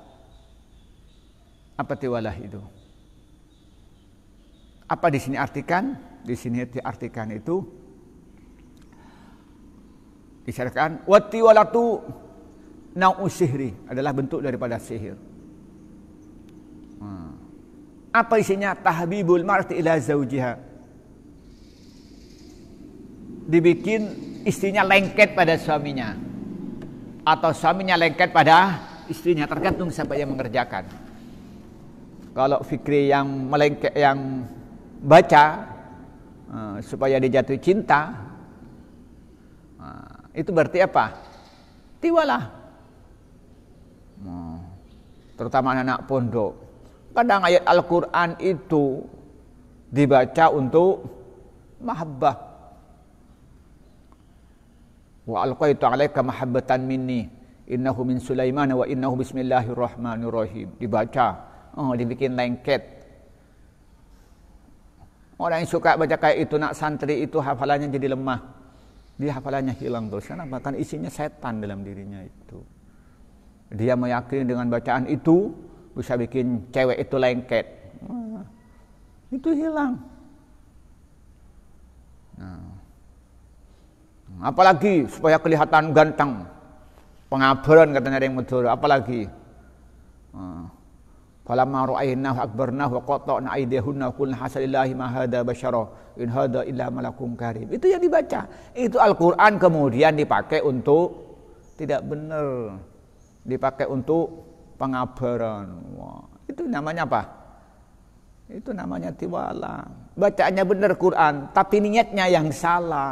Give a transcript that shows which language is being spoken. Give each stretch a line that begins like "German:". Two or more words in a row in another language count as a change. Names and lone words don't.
Indonesian: Apa tiwalah itu? Apa di sini artikan? Di sini diartikan itu disyaratkan
Arabic: والتولة نوع سحر,
Indonesian: adalah bentuk daripada sihir. Apa isinya?
Arabic: تحبيب المرأة إلى زوجها.
Indonesian: Dibikin istrinya lengket pada suaminya, atau suaminya lengket pada istrinya, tergantung siapa yang mengerjakan. Kalau fikri yang melengket, yang baca supaya dia jatuh cinta, itu berarti apa? Tiwalah. Terutama anak pondok. Kadang ayat Al-Quran itu dibaca untuk mahabbah.
Arabic: وألقيت عليك محبة مني إنه من سليمان وإنه بسم الله الرحمن الرحيم.
Indonesian: Dibaca, dibikin lengket. Orang yang suka baca kayak itu, nak santri itu hafalannya jadi lemah. Dia hafalannya hilang terus. Kenapa? Kan isinya setan dalam dirinya itu. Dia meyakini dengan bacaan itu bisa bikin cewek itu lengket. Itu hilang. Apalagi supaya kelihatan ganteng. Pengabaran katanya ada yang betul.
Arabic: Apalagi فلما رأينه أكبرنه وقطعن أيديهن وقلن حاش لله ما هذا بشرا إن هذا إلا ملك كريم.
Indonesian: Itu yang dibaca. Itu Al-Qur'an kemudian dipakai untuk tidak benar. Dipakai untuk pengabaran. Wah, itu namanya apa? Itu namanya tiwala. Bacaannya benar Quran, tapi niatnya yang salah.